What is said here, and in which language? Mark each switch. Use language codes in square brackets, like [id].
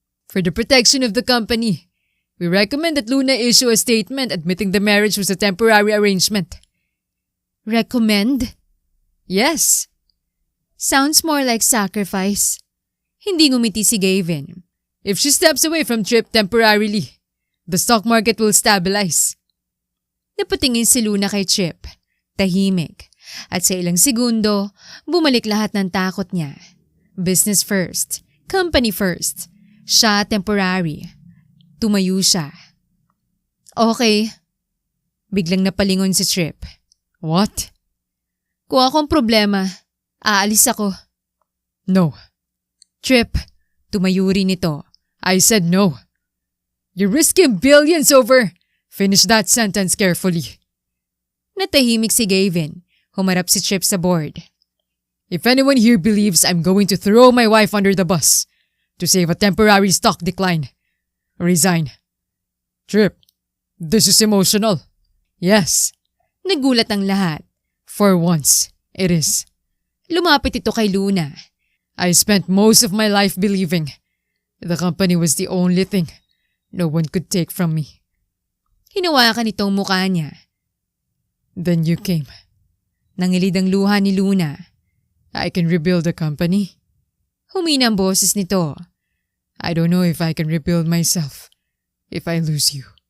[en] For the protection of the company, we recommend that Luna issue a statement admitting the marriage was a temporary arrangement. Recommend? Yes. Sounds more like sacrifice. [tl] Hindi ngumiti si Gavin. [en] If she steps away from Trip temporarily, the stock market will stabilize. [tl] Napatingin si Luna kay Trip. Tahimik. At sa ilang segundo, bumalik lahat ng takot niya. [en] Business first. Company first. [tl] Siya temporary. Tumayo siya. Okay. Biglang napalingon si Trip. [en] What? [tl] Kung akong problema, aalis ako. [en] No. [tl] Trip, tumayo rin ito. [en] I said no. You're risking billions over. Finish that sentence carefully. [tl] Natahimik si Gavin. Humarap si Trip sa board. [en] If anyone here believes I'm going to throw my wife under the bus to save a temporary stock decline, resign. Trip, this is emotional. Yes. [tl] Nagulat ang lahat. [en] For once, it is. [tl] Lumapit ito kay Luna. [en] I spent most of my life believing the company was the only thing no one could take from me. [tl] Hinawakan itong mukha niya. [en] Then you came. [tl] Nangilid ang luha ni Luna. [en] I can rebuild the company. [tl] Humina ang boses nito. [en] I don't know if I can rebuild myself if I lose you.